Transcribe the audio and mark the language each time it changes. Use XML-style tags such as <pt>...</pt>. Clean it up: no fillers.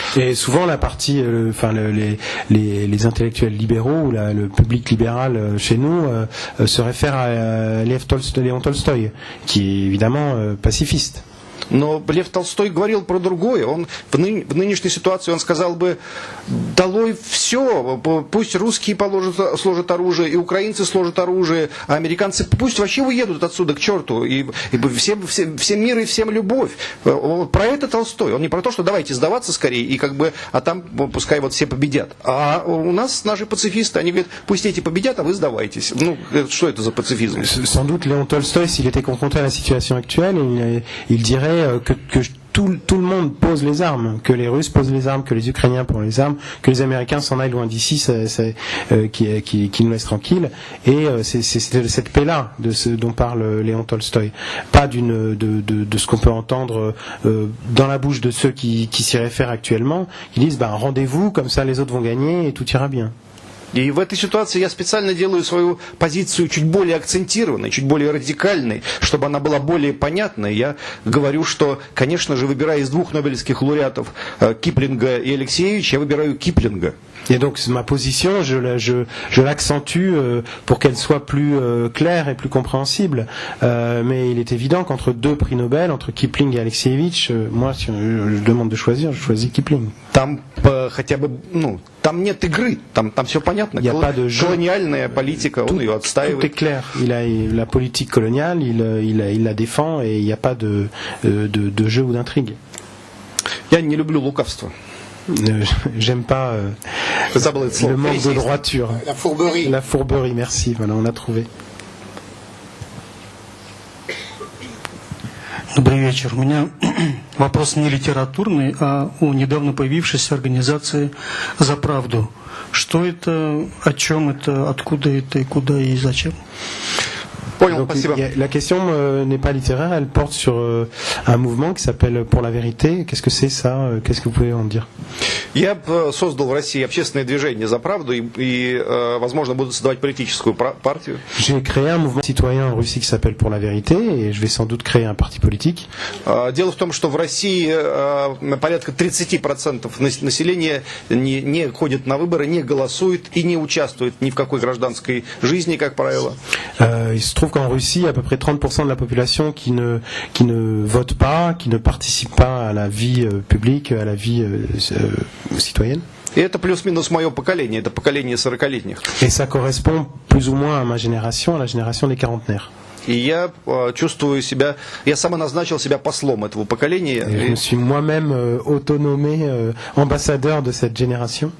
<fr>Et souvent la partie, les intellectuels libéraux ou le public libéral chez nous se réfère à Léon Tolstoï, qui est évidemment pacifiste.</fr> <ru>Но Лев Толстой говорил про другое. Он в нынешней ситуации он сказал бы: долой все, пусть русские сложат оружие, и украинцы сложат оружие, а американцы пусть вообще уедут отсюда к черту, и всем мир и всем любовь. Про это Толстой. Он не про то, что давайте сдаваться скорее, и а там пускай вот все победят. А у нас наши пацифисты, они говорят, пусть эти победят, а вы сдавайтесь. Ну, что это за пацифизм?</ru> <fr>Sans doute Léon Tolstoï, s'il était confronté à la situation actuelle, il dirait que tout le monde pose les armes, que les Russes posent les armes, que les Ukrainiens posent les armes, que les Américains s'en aillent loin d'ici, qu'ils nous laissent tranquilles. Et c'est cette paix-là dont parle Léon Tolstoï. Pas de ce qu'on peut entendre dans la bouche de ceux qui s'y réfèrent actuellement, qui disent rendez-vous, comme ça les autres vont gagner et tout ira bien.</fr> <ru>И в этой ситуации я специально делаю свою позицию чуть более акцентированной, чуть более радикальной, чтобы она была более понятной. Я говорю, что, конечно же, выбирая из двух нобелевских лауреатов, Киплинга и Алексеевича, я выбираю Киплинга.</ru> <fr>Et donc ma position, je l'accentue pour qu'elle soit plus claire et plus compréhensible. Mais il est évident qu'entre deux prix Nobel, entre Kipling et Alexeevich, moi, si je demande de choisir, je choisis Kipling.</fr> <ru>Там хотя бы, там нет игры, там все понятно.</ru> <fr>Il n'y a pas de jeu.</fr> <ru>Колониальная политика, он ее отстаивает.</ru> <fr>Tout est clair. Il a la politique coloniale, il la défend et il n'y a pas de jeu ou d'intrigue.</fr> <ru>Я не люблю лукавство.</ru> <fr>J'aime pas le manque de droiture. La fourberie. La fourberie, merci. Voilà, on l'a trouvé.</fr> <ru>Добрый вечер. У меня вопрос не литературный, а о недавно появившейся организации «За правду». Что это, о чем это, откуда это и куда и зачем?</ru> <fr>Donc, la question n'est pas littéraire, elle porte sur un mouvement qui s'appelle Pour la vérité. Qu'est-ce que c'est ça? Qu'est-ce que vous pouvez en dire?</fr> <ru>Я создал в России общественное движение «За правду» и возможно, буду создавать политическую партию.</ru> <fr>J'ai créé un mouvement citoyen en Russie qui s'appelle Pour la vérité et je vais sans doute créer un parti politique.</fr> <ru>Дело в том, что в России порядка 30% населения не ходит на выборы, не голосует и не участвует ни в какой гражданской жизни, как правило.</ru> <fr>Il se trouve qu'en Russie, il y a à peu près 30% de la population qui ne vote pas, qui ne participe pas à la vie publique, à la vie citoyenne.</fr> <ru>И это плюс-минус мое поколение, это поколение 40-летних.</ru> <fr>Et ça correspond plus ou moins à ma génération, à la génération des quarantenaires.</fr> <ru>И я чувствую себя, я самоназначил себя послом этого поколения.</ru> <fr>Et je me suis moi-même autonomé ambassadeur de cette génération.</fr>